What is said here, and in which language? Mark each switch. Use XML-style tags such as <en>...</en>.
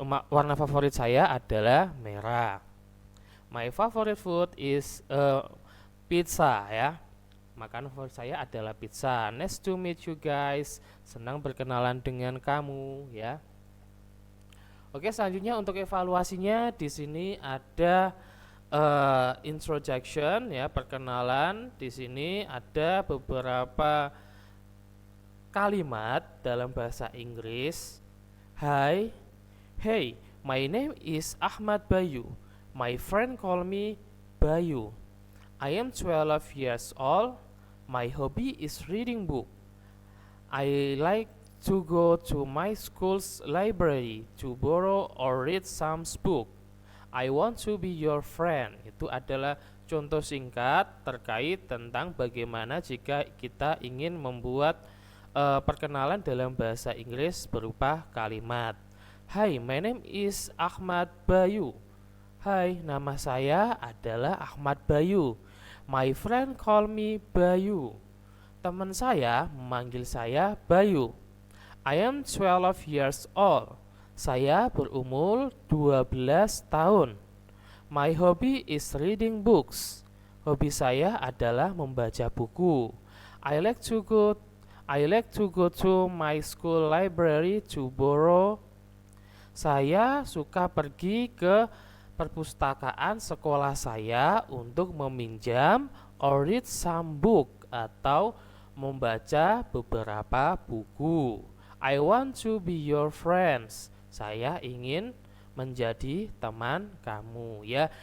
<id>Warna favorit saya adalah merah.</id> <en>My favorite food is pizza ya.</en> <id>Makanan favorit saya adalah pizza.</id> <en>Nice to meet you guys.</en> <id>Senang berkenalan dengan kamu ya. Oke, selanjutnya untuk evaluasinya di sini ada introduction ya, perkenalan. Di sini ada beberapa kalimat dalam bahasa Inggris.</id> <en>Hi, hey, my name is Ahmad Bayu. My friend call me Bayu. I am 12 years old. My hobby is reading book. I like to go to my school's library to borrow or read some book. I want to be your friend.</en> <id>Itu adalah contoh singkat terkait tentang bagaimana jika kita ingin membuat perkenalan dalam bahasa Inggris berupa kalimat.</id> <en>Hi, my name is Ahmad Bayu.</en> <id>Hai, nama saya adalah Ahmad Bayu.</id> <en>My friend call me Bayu.</en> <id>Teman saya memanggil saya Bayu.</id> <en>I am 12 years old.</en> <id>Saya berumur 12 tahun.</id> <en>My hobby is reading books.</en> <id>Hobi saya adalah membaca buku.</id> <en>I like to go to my school library to borrow.</en> <id>Saya suka pergi ke perpustakaan sekolah saya untuk meminjam</id> <en>or read some book</en> <id>atau membaca beberapa buku.</id> <en>I want to be your friends.</en> <id>Saya ingin menjadi teman kamu ya.</id>